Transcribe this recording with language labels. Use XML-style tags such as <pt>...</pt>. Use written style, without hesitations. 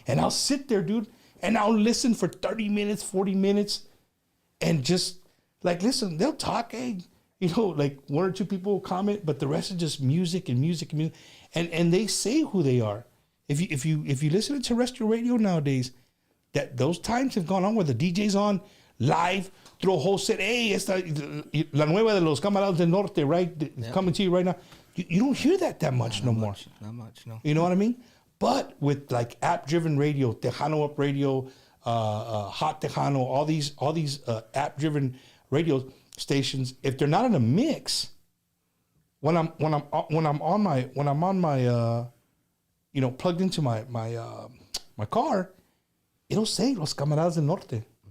<en>And I'll sit there, dude, and I'll listen for 30 minutes, 40 minutes, and just like listen. They'll talk, hey, you know, like 1 or 2 people will comment, but the rest is just music and music and music, and they say who they are. If you listen to terrestrial radio nowadays, that those times have gone on where the DJ's on live, throw a whole set.</en> <es>Hey, esta la nueva de los Kamaradas Del Norte, right?</es> <en>It's coming to you right now. You don't hear that much no more. Not much, no. You know what I mean? But with like app-driven radio, Tejano Up Radio, Hot Tejano, all these app-driven radio stations, if they're not in a mix, when I'm on my you know, plugged into my car, it'll say Los Kamaradas del Norte.</en>